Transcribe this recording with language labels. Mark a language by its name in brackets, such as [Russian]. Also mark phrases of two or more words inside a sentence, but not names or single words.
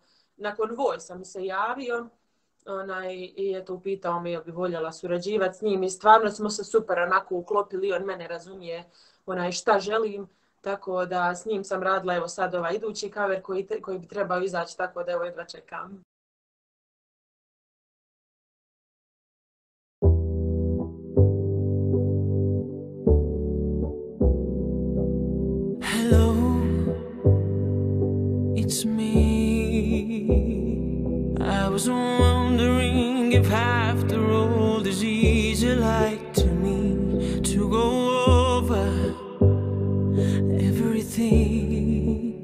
[Croatian] Nakon Vojsa mi se javio i eto upitao me jel bi voljela surađivati s njim i stvarno smo se super onako uklopili, on mene razumije šta želim, tako da s njim sam radila evo sad idući cover koji bi trebao izaći, tako da evo jedva čekam. [English] Hello, it's me. I was wondering if after all this easy like to me to go over everything.